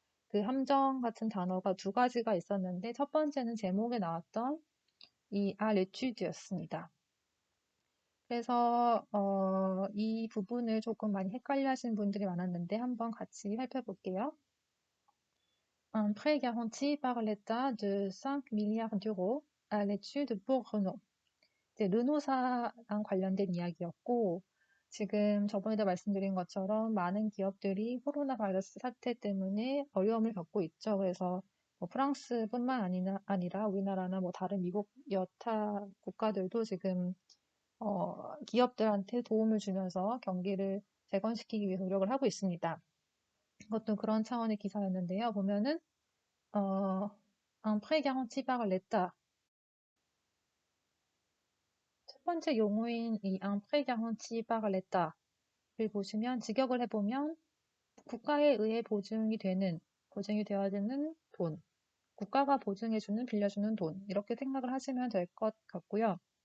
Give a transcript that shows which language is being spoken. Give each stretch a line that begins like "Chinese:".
Korean: 그 함정 같은 단어가 두 가지가 있었는데 첫 번째는 제목에 나왔던 이 à l'étude였습니다. 그래서 이 부분을 조금 많이 헷갈려 하시는 분들이 많았는데 한번 같이 살펴볼게요.
French: Un prêt garanti par l'État de 5 milliards d'euros à l'étude pour Renault.
Korean: 이제 르노사랑 관련된 이야기였고 지금 저번에도 말씀드린 것처럼 많은 기업들이 코로나 바이러스 사태 때문에 어려움을 겪고 있죠. 그래서 뭐 프랑스뿐만 아니라 우리나라나 뭐 다른 미국 여타 국가들도 지금 기업들한테 도움을 주면서 경기를 재건시키기 위해 노력을 하고 있습니다. 이것도 그런 차원의 기사였는데요. 보면은
French: un prêt garanti par l'État.
Korean: 첫 번째 용어인 이
French: un prêt garanti par l'État
Korean: 를 보시면 직역을 해보면 국가에 의해 보증이 되어야 되는 돈, 국가가 보증해주는, 빌려주는 돈 이렇게 생각을 하시면 될 것 같고요.